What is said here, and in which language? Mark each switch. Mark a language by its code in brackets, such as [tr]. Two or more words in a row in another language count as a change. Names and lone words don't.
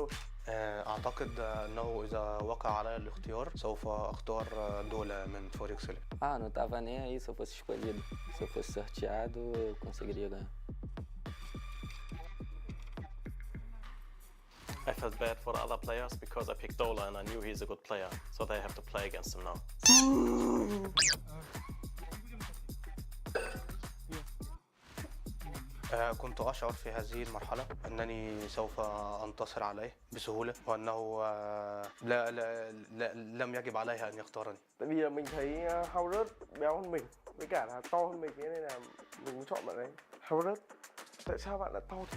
[ar] أعتقد أنه إذا وقع علي الاختيار سوف أختار دولة من فريق سلة. [pt] Não tava nem aí se eu fosse escolhido. Se eu fosse sorteado, eu conseguiria ganhar. [en] I felt bad for the other players because I picked Dola and I knew he's a good player, so they have to play against him now. [ar] كنت أشعر في هذه المرحلة أنني سوف أنتصر عليه بسهولة وأنه لم يجب عليه أن يختارني. [vi] Tại vì là mình thấy Howard béo hơn mình, với cả là to hơn mình, thế nên là mình muốn chọn bạn ấy. Howard, tại sao bạn lại to thế?